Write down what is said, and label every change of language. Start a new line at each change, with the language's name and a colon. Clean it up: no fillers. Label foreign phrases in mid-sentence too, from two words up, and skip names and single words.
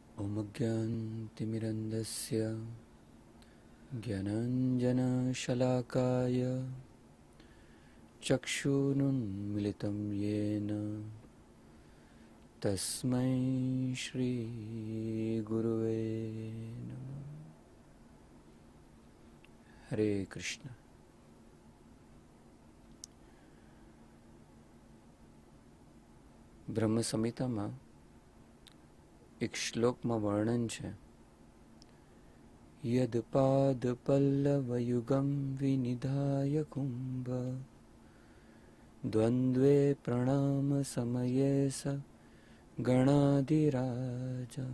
Sanskrit: ओमज्ञानतिमिरन्धस्य ज्ञानाञ्जनशलाकाय चक्षुरुन्मीलितं येन तस्मै श्रीगुरुवे नमः। हरे कृष्ण।
Gujarati: બ્રહ્મ સંહિતામાં એક શ્લોકમાં વર્ણન છે,
Sanskrit: યદ પાદ પલ્લવયુગમ વિનિધાય કુંભ દ્વંદ્વે પ્રણામ સમયે સ ગણાધિરાજ.